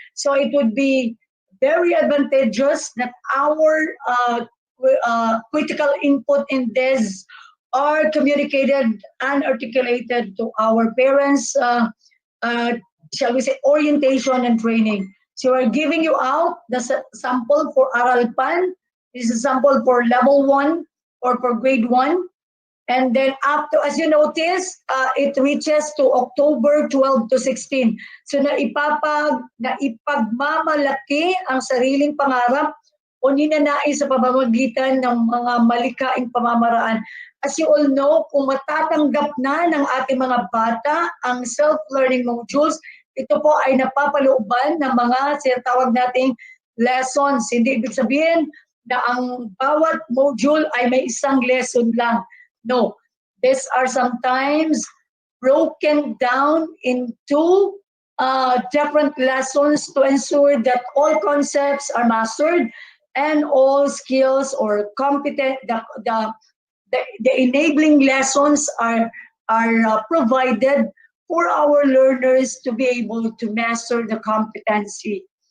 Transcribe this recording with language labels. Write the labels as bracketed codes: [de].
[en] So it would be very advantageous that our critical input in this are communicated and articulated to our parents, shall we say, orientation and training. So we're giving you out the sample for Aralpan. This is a sample for level 1 or for grade 1. And then up to, as you notice, it reaches to October 12 to 16. [tl] So naipagmamalaki ang sariling pangarap o ninanais sa pamamagitan ng mga malikaing pamamaraan. [en] As you all know, [tl] kung matatanggap na ng ating mga bata ang self-learning modules, ito po ay napapalooban ng mga sinatawag nating lessons. Hindi ibig sabihin na ang bawat module ay may isang lesson lang. [en] No, these are sometimes broken down into different lessons to ensure that all concepts are mastered and all skills or competent, the enabling lessons are provided for our learners to be able to master the competency.